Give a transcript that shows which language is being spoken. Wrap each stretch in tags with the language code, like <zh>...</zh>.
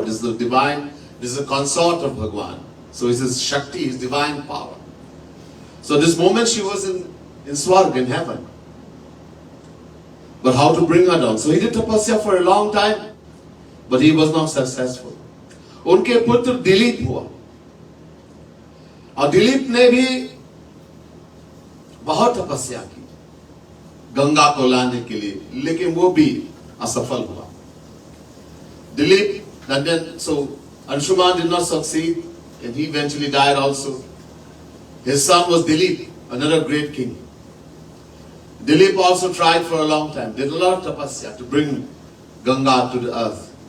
<en>This is the divine, this is a consort of Bhagwan. So he says Shakti is divine power. So this moment she was in Swarg, in heaven. But how to bring her down? So he did tapasya for a long time, but he was not successful.</en> <hi>उनके पुत्र दिलीप हुआ और दिलीप ने भी बहुत तपस्या की गंगा को लाने के लिए, लेकिन वो भी असफल हुआ.</hi> <en>Dilip, and then so Anshuman did not succeed and he eventually died also. His son was Dilip, another great king. Dilip also tried for a long time, did a lot of tapasya to bring Ganga to the earth.</en>